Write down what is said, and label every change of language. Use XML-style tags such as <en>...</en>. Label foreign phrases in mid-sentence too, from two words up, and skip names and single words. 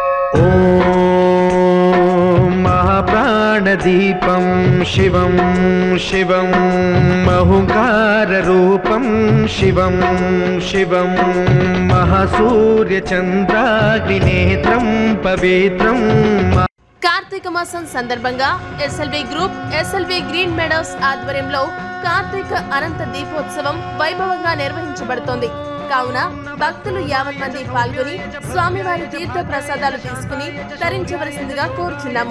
<sa>महाप्राणदीपं शिवं शिवं महंकाररूपं शिवं शिवं महासूर्यचन्द्राग्निनेत्रं पवित्रं।</sa> <te>కార్తీక మాసం సందర్భంగా ఎస్ఎల్వి గ్రూప్ ఎస్ఎల్వి గ్రీన్ మెడోస్ ఆధ్వర్యంలో కార్తీక అనంత దీపోత్సవం వైభవంగా నిర్వహించబడుతోంది. కావున భక్తులు 50 మంది పాల్గొని స్వామివారి తీర్థ ప్రసాదాలు తీసుకుని తరించవలసిందిగా కోరుచున్నాము.</te>